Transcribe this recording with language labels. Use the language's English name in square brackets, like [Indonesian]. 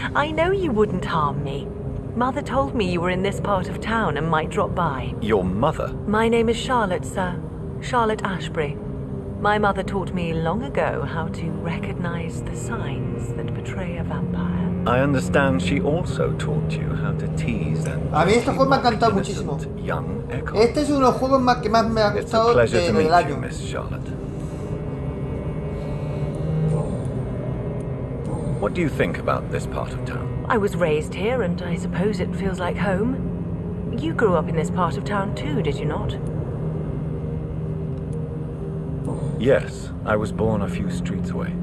[English] I know you wouldn't harm me. Mother told me you were in this part of town and might drop by. Your mother? My name is Charlotte, sir. Charlotte Ashbury. My mother taught me long ago how to recognize the signs that betray a vampire. I understand she also taught you how to tease and... [Spanish] A mí este juego me ha encantado muchísimo. Este es uno de los juegos que más me ha gustado del año. [English] Miss Charlotte. What do you think about this part of town? I was raised here, and I suppose it feels like home. You grew up in this part of town too, did you not? Yes, I was born a few streets away.